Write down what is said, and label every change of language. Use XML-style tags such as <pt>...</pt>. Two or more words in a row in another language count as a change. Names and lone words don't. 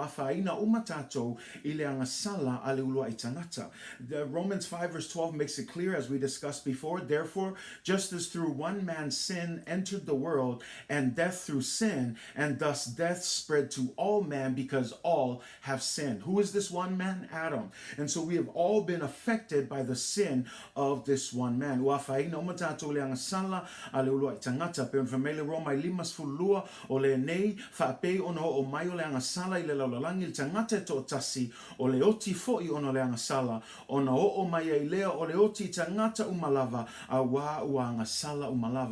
<en>The Romans 5 verse 12 makes it clear, as we discussed before, therefore, just as through one man's sin entered the world, and death through sin, and thus death spread to all men because all have sinned. Who is this one man? Adam. And so we have all been affected by the sin of this one man.</en> <sm>Ona o mai ai lea o le oti tangata umalava a wā ua ngasala umalava.</sm>